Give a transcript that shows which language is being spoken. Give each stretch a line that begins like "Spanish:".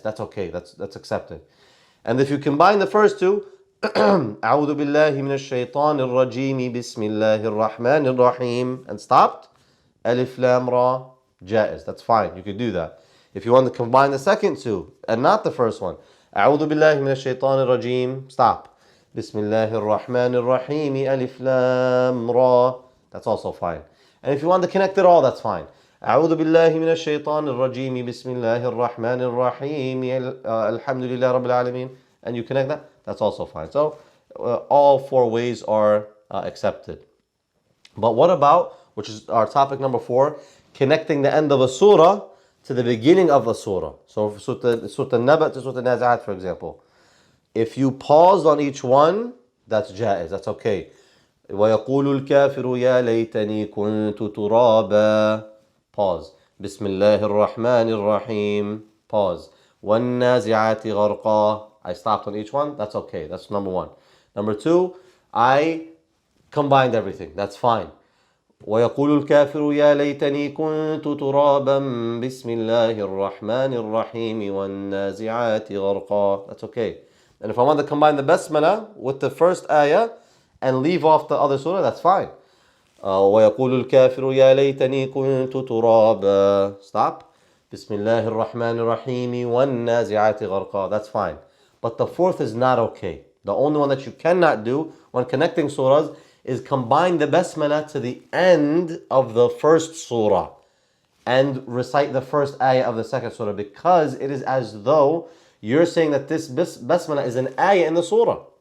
English: That's okay, that's accepted. And if you combine the first two,
Arabic: أعوذ بالله من الشيطان الرجيم بسم الله الرحمن الرحيم,
English: and stopped, Alif Lam Ra, jaiz. That's fine, you could do that. If you want to combine the second two and not the first one,
Arabic: أعوذ بالله من الشيطان الرجيم,
English: stop,
Arabic: بسم الله الرحمن الرحيم,
English: Alif Lam Ra, that's also fine. And if you want to connect it all, that's fine.
Arabic: أعوذ بالله من الشيطان الرجيم بسم الله الرحمن الرحيم الحمد لله رب العالمين,
English: and you connect that, that's also fine. So all four ways are accepted. But what about, which is our topic number 4, connecting the end of a surah to the beginning of a surah? So Surah An-Naba to Surah An-Nazi'at, for example. If you pause on each one, that's jaiz, that's okay.
Arabic: وَيَقُولُ الْكَافِرُ يَا لَيْتَنِي كُنْتُ تُرَابًا, pause. بسم الله الرحمن الرحيم, pause. وَالنَّازِعَاتِ غَرْقًا,
English: I stopped on each one, that's okay, that's number 1. Number 2, I combined everything, that's fine.
Arabic: ويقول الكافر يا ليتني كنت ترابا بسم الله الرحمن الرحيم والنازعات غرقا,
English: that's okay. And if I want to combine the basmala with the first ayah and leave off the other surah, that's fine.
Arabic: ويقول الكافر يا ليتني كنت ترابا, stop, بسم الله الرحمن الرحيم والنازعات غرقا,
English: that's fine. But the fourth is not okay. The only one that you cannot do when connecting surahs is combine the basmala to the end of the first surah and recite the first ayah of the second surah, because it is as though you're saying that this basmala is an ayah in the surah.